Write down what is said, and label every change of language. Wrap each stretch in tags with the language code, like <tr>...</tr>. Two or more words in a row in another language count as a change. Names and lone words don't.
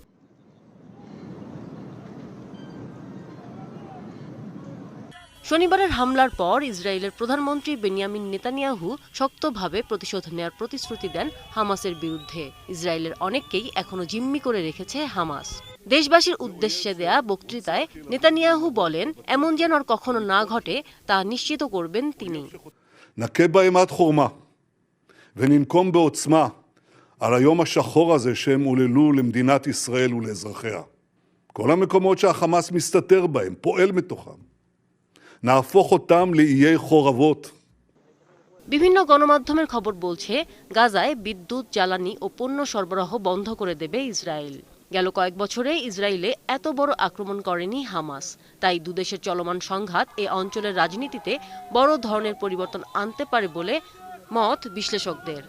<bn>শনিবারের হামলার পর ইসরায়েলের প্রধানমন্ত্রী বেনিয়ামিন নেতানিয়াহু শক্তভাবে প্রতিশোধ নেওয়ার প্রতিশ্রুতি দেন হামাসের বিরুদ্ধে। ইসরায়েলের অনেককেই এখনো জিম্মি করে রেখেছে হামাস। দেশবাসীর উদ্দেশ্যে দেয়া বক্তৃতায় নেতানিয়াহু বলেন, এমন যেন আর কখনো না ঘটে তা নিশ্চিত করবেন তিনি।</bn> <he>נכה באימת חורמה וננקום בעוצמה על היום השחור הזה שהם עוללו למדינת ישראל ולאזרחיה. כל המקומות שהחמאס מסתתר בהם, פועל מתוכם. נהפוך אותם לאיי חורבות.</he> <bn>বিভিন্ন গণমাধ্যমের খবর বলছে, গাজায় বিদ্যুৎ, জ্বালানি ও পণ্য সরবরাহ বন্ধ করে দেবে ইসরায়েল। গেল কয়েক বছরে ইসরায়েলে এত বড় আক্রমণ করেনি হামাস। তাই দুদেশের চলমান সংঘাত এ অঞ্চলের রাজনীতিতে বড় ধরনের পরিবর্তন আনতে পারে বলে মত বিশ্লেষকদের।</bn>